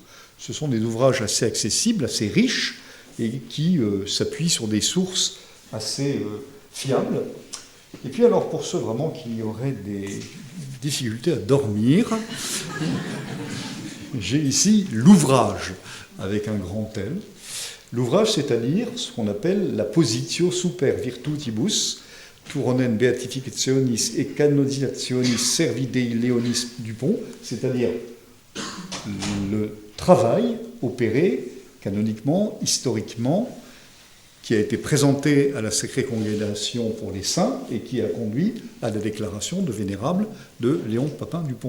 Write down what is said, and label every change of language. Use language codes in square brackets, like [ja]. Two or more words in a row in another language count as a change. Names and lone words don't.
[fr] Ce sont des ouvrages assez accessibles, assez riches, et qui s'appuient sur des sources assez fiables. Et puis alors, pour ceux vraiment qui auraient des difficultés à dormir, j'ai ici l'ouvrage, avec un grand L. L'ouvrage, c'est-à-dire ce qu'on appelle la Positio Super Virtutibus, Turonen Beatificationis et Canonizationis Servidei Leonis Dupont, c'est-à-dire le travail opéré canoniquement, historiquement, qui a été présenté à la Sacrée Congrégation pour les Saints et qui a conduit à la déclaration de vénérable de Léon Papin Dupont.